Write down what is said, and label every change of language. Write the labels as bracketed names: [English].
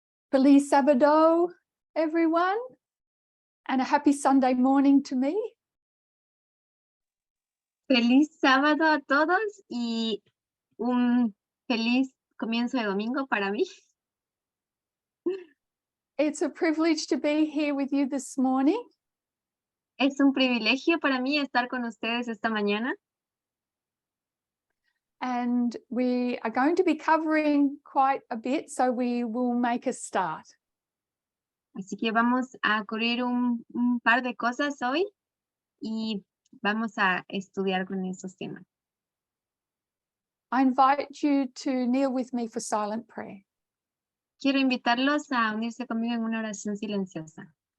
[Spanish] Feliz Sábado, [English] everyone, and a happy Sunday morning to me. [Spanish] Feliz sábado a todos y un feliz comienzo de domingo para mí. [English] It's a privilege to be here with you this morning. [Spanish] Es un privilegio para mí estar con ustedes esta mañana. [English] And we are going to be covering quite a bit, so we will make a start. [Spanish] Así que vamos a cubrir un par de cosas hoy y vamos a estudiar con esos temas. [English] I invite you to kneel with me for silent prayer. [Spanish] Quiero invitarlos a unirse conmigo en una oración silenciosa.